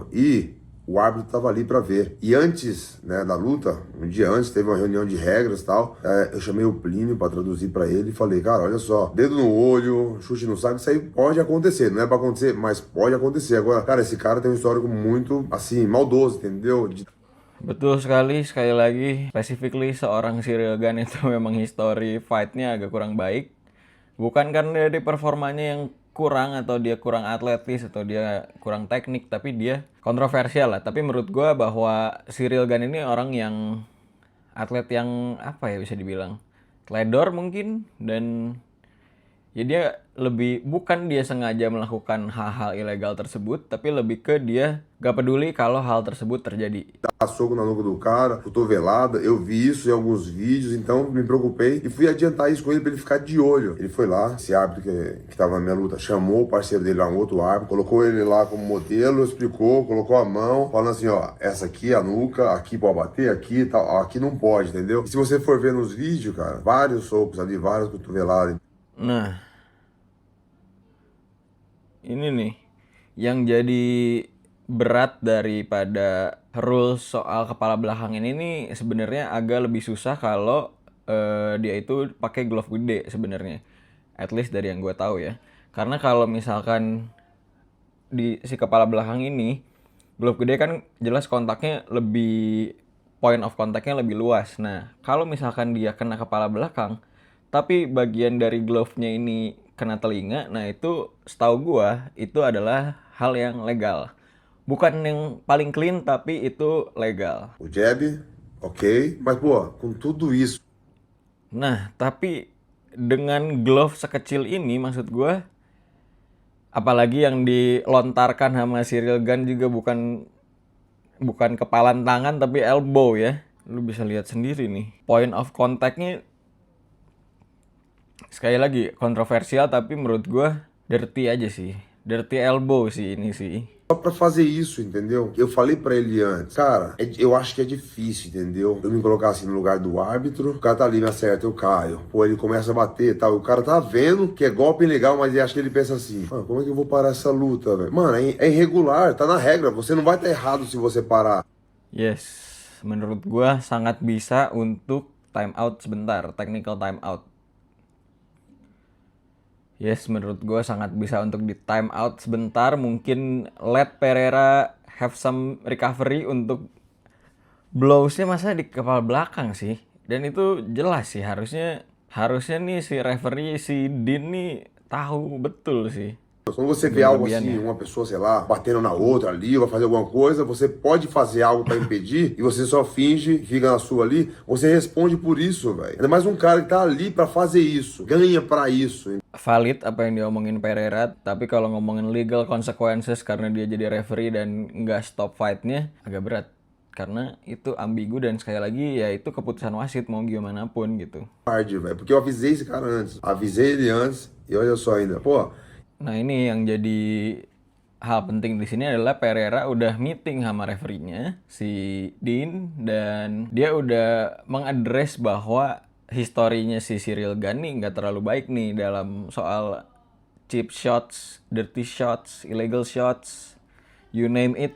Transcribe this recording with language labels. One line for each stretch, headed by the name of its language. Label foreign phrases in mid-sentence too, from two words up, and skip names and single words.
Portuguese: E o árbitro tava ali pra ver. E antes, né, da luta, um dia antes, teve uma reunião de regras e tal. Eu chamei o Plínio pra traduzir pra ele e falei, cara, olha só, dedo no olho, chute no saco, isso aí pode acontecer. Não é pra acontecer, mas pode acontecer. Agora, cara, esse cara tem um histórico muito, assim, maldoso, entendeu?
Indonesian: Betul sekali lagi, specifically seorang Ciryl Gane itu memang
English: history fight-nya
Indonesian: agak kurang baik. Bukan karena dari performanya yang kurang atau dia kurang atletis atau dia kurang teknik, tapi dia kontroversial lah. Tapi menurut gue bahwa Ciryl Gane ini orang yang atlet yang apa ya bisa dibilang teledor mungkin, dan ya dia lebih bukan dia sengaja melakukan hal-hal ilegal tersebut, tapi lebih ke dia gak peduli kalau hal tersebut terjadi.
Portuguese: Soco na nuca do cara, cotovelada, eu vi isso em alguns vídeos, então me preocupei e fui adiantar isso com ele pra ele ficar de olho. Ele foi lá, esse árbitro que tava na minha luta, chamou o parceiro dele lá, um outro árbitro, colocou ele lá como modelo, explicou, colocou a mão, falando assim, ó, essa aqui é a nuca, aqui pode bater, aqui tal, aqui não pode, entendeu? E se você for ver nos vídeos, cara, vários socos ali, várias cotoveladas.
Indonesian: Nah, ini nih yang jadi berat daripada rules soal kepala belakang ini nih sebenarnya agak lebih susah kalau dia itu pakai glove gede sebenarnya.
English: At least
Indonesian: dari yang gue tahu ya. Karena kalau misalkan di si kepala belakang ini glove gede kan jelas kontaknya lebih,
English: point of contactnya
Indonesian: lebih luas. Nah, kalau misalkan dia kena kepala belakang tapi bagian dari glove-nya ini kena telinga, nah itu setahu gua itu adalah hal yang legal. Bukan yang paling clean, tapi itu legal.
Portuguese: O jab, ok, mas pô, com tudo isso.
Indonesian: Nah, tapi dengan glove sekecil ini maksud gua, apalagi yang dilontarkan sama Ciryl Gane juga bukan kepalan tangan tapi elbow ya. Lu bisa lihat sendiri nih.
English: Point of contact-nya
Indonesian: sekali lagi kontroversial, tapi menurut gue dirty aja sih.
English: Dirty elbow
Indonesian: sih ini sih.
Portuguese: Só pra fazer isso, entendeu? Eu falei pra ele antes, cara, eu acho que é difícil, entendeu? Eu me colocar assim no lugar do árbitro, o cara tá ali, me acerta, eu caio. Pô, ele começa a bater e tal. O cara tá vendo que é golpe legal, mas ele acha que ele pensa assim, mano, como é que eu vou parar essa luta, velho? Mano, é irregular, tá na regra, você não vai estar errado se você parar.
Indonesian: Yes, menurut gue sangat bisa untuk
English: time out
Indonesian: sebentar,
English: technical time out.
Indonesian: Yes, menurut gue sangat bisa untuk di
English: time out
Indonesian: sebentar. Mungkin
English: let Pereira have some recovery
Indonesian: untuk blowsnya masa di kepala belakang sih. Dan itu jelas sih harusnya nih si referee si Dean nih tahu betul sih
Portuguese: Quando você vê algo assim,
Indonesian: kelebihannya.
Portuguese: uma pessoa, sei lá, batendo na outra ali, vai fazer alguma coisa, você pode fazer algo pra impedir e você só finge, fica na sua ali, você responde por isso, velho. Ainda mais um cara que tá ali pra fazer isso, ganha pra isso.
Indonesian: Valid apa yang diomongin Pereira, tapi kalau ngomongin
English: legal consequences
Indonesian: karena dia jadi referee dan nggak
English: stop fightnya
Indonesian: agak berat. Karena itu ambigu dan sekali lagi ya itu keputusan wasit mau gimana pun gitu.
Portuguese: Tarde, velho, porque eu avisei esse cara antes. Avisei ele antes e olha só ainda, pô,
Indonesian: Nah ini yang jadi hal penting di sini adalah Pereira udah meeting sama referee-nya si Dean dan dia udah mengadres bahwa historinya si Cyril Gane nggak terlalu baik nih dalam soal
English: cheap shots, dirty shots, illegal shots, you name it.